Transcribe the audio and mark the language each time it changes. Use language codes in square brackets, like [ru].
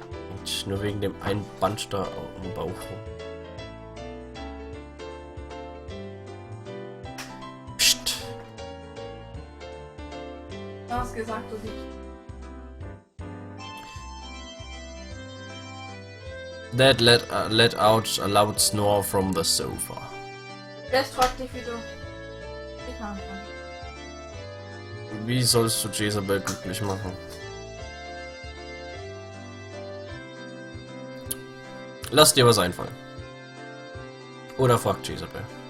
[de] Und nur wegen dem einen Band da im Bauch rum. Psst. Du hast gesagt, du siehst. [en] Dad let out a loud snore from the sofa. [de] Jetzt fragt dich, wie du dich machen kannst. Wie sollst du Jezebel glücklich machen? Lass dir was einfallen. Oder frag Jezebel.